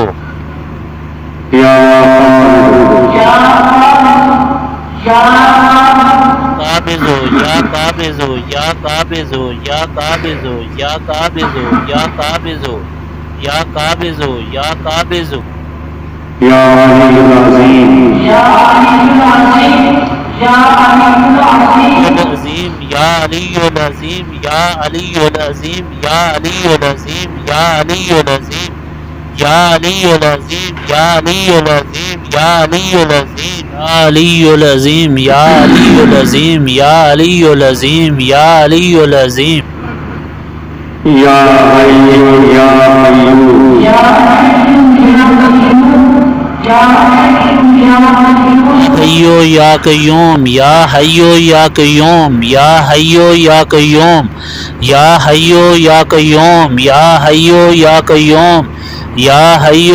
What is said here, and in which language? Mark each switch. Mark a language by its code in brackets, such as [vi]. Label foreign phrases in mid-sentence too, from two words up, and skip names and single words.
[ar] یا قابضو یا قابضو یا قابضو یا قابضو یا قابضو یا قابضو یا قابضو یا قابضو یا علی العظیم العظیم یا علی العظیم یا علی العظیم یا علی العظیم یا علی العظیم یا علی العظیم یا علی العظیم یا علی العظیم یا علی العظیم یا علی العظیم یا علی العظیم یا حی یا قیوم حیو یا قیوم یا حیو یا قیوم یا حیو یا قیوم یا حیو یا قیوم یا حیو